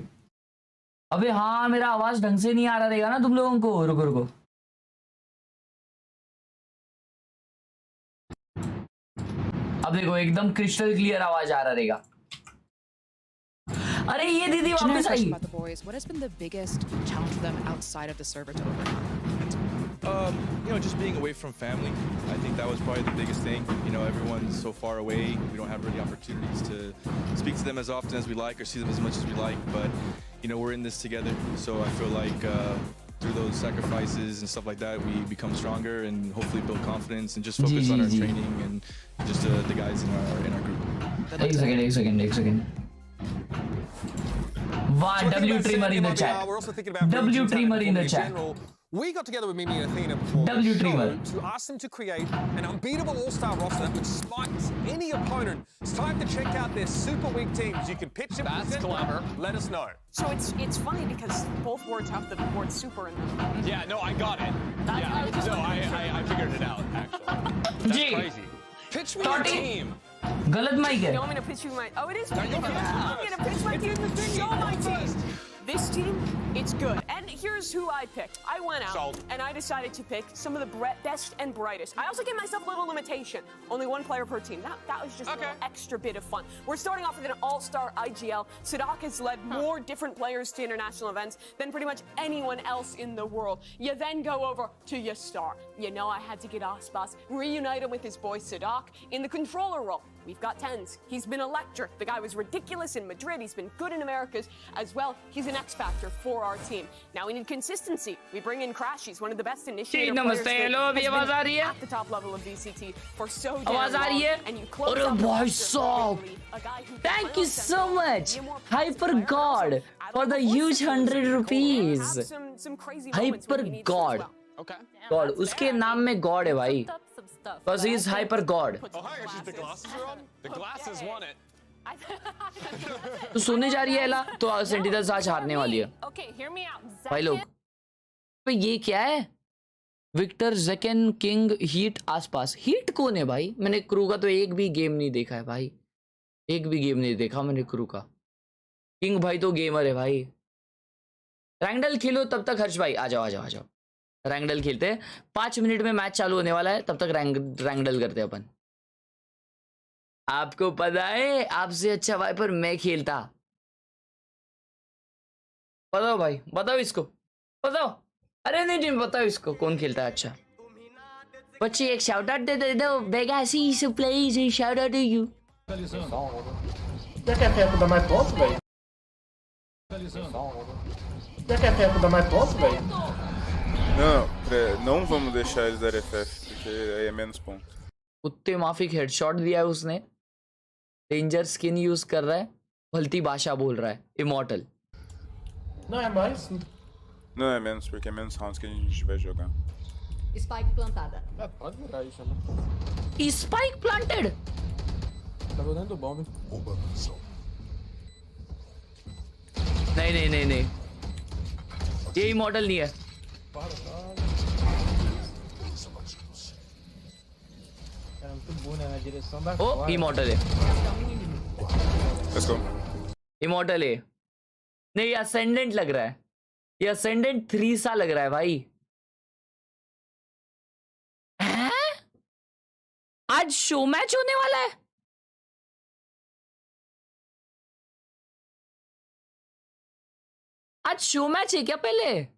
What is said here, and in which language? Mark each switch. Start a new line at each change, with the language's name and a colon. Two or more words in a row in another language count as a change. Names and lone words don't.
Hindi: अबे हाँ मेरा आवाज ढंग से नहीं आ रहा रहेगा ना तुम लोगों को। रुको रुको, अब देखो एकदम
English: crystal clear
Hindi: आवाज आ रहा रहेगा। अरे ये दीदी वापस आई।
English: About the boys, what has been the biggest challenge for them outside of the server to overcome? You know, just being away from family. I think that was probably the biggest thing. You know, everyone's so far away. We don't have really opportunities to speak to them as often as we like or see them as much as we like. But, you know, we're in this together. So I feel like through those sacrifices and stuff like that, we become stronger and hopefully build confidence and just focus on our training and just the guys in our group.
Hindi: एक सेकंड। वाह,
English: W Trimmer in the chat. We're also thinking about W Trimmer in the in chat. general. We got together with Mimi and Athena before W the Trimmer. show to ask them to create an unbeatable all-star roster that would smite any opponent. It's time to check out their super weak teams. You can pitch them. That's clever. Let us know. So it's funny because both words have the word super in them. Yeah, no, I got it. Yeah, no, I figured it out, actually. That's
Hindi: जी
English: crazy. Pitch me your Toti. team.
Hindi: गलत माइक है।
English: You want me to pitch you my? Oh, it is. you can. I'm gonna pitch my team. Show my team. This team, it's good. And here's who I picked. I went out Sold. and I decided to pick some of the best and brightest. I also gave myself a little limitation. Only one player per team. That was just a little extra bit of fun. We're starting off with an all-star IGL. Sadak has led more different players to international events than pretty much anyone else in the world. You then go over to your star. You know I had to get Aspas, reunite him with his boy Sadak in the controller role. We've got Tens. He's been a lector. The guy was ridiculous in Madrid. He's been good in Americas as well. He's an X factor for our team. Now we need consistency. We bring in Crash. He's one of the best initiator players.
Hindi: नमस्ते, हेलो, अभी आवाज आ रही है?
English: At the top level of VCT for so damn
Hindi: आवाज आ रही है?
English: long. And you close
Hindi: अरे
English: out the
Hindi: भाई
English: roster
Hindi: साहब,
English: with a guy who thank you can so much, be a more Hyper player. God, Also, for the I don't know huge what 100 to do. rupees. Have some crazy moments when Hyper he needs to as God. well. Okay. गॉड,
Hindi: उसके नाम में गॉड है भाई,
English: because he is hyper god. Oh, hi, actually, the glasses are on? The glasses won it.
Hindi: तो सोने जा रही है एला, तो सेंटिनल्स आज हारने वाली है।
English: Okay, hear me out.
Hindi: भाई लोग, तो ये क्या है? विक्टर, जेकन, किंग, हीट आसपास। हीट कौन है भाई? मैंने क्रू का तो एक भी गेम नहीं देखा है भाई, एक भी गेम नहीं देखा मैंने क्रू का। किंग भाई तो गेमर है भाई। रैंगडल खेलो तब तक। हर्ष भाई आ जाओ आ जाओ आ जाओ, रैंगडल खेलते हैं। 5 मिनट में मैच चालू होने वाला है, तब तक रैंगडल करते हैं अपन। आपको पता है आपसे अच्छा वाइपर मैं खेलता। बताओ भाई, बताओ इसको, बताओ। अरे नहीं बताओ इसको कौन खेलता है अच्छा। बच्चे एक
English: shout out
Hindi: दे दो,
English: बेगासी please shout out to you.
Portuguese: Já que é tempo dar mais pontos, velho? Já que é tempo dar mais pontos, velho? Não vamos deixar eles dar FF, porque aí é menos ponto.
Hindi: कुत्ते माफिक हेडशॉट दिया है उसने.
English: danger skin
Hindi: यूज कर रहा है. भलती भाषा बोल रहा है. इमॉर्टल.
Portuguese: Não, é mais. Não é menos, porque é menos rounds que a gente vai jogar. Spike plantada. Pode virar isso, né?
English: spike planted.
Portuguese: Tá dentro do bomb.
Hindi: नहीं. ये इमॉर्टल नहीं है.
Portuguese: Era muito burro, né? Na direção da ओ fora.
Hindi: इमॉर्टल है.
English: Let's go.
Hindi: इमॉर्टल है. नहीं, ये असेंडेंट लग रहा है. ये असेंडेंट 3 सा लग रहा है भाई. हैं? आज
English: show match
Hindi: होने वाला है. आज
English: show match
Hindi: है क्या पहले?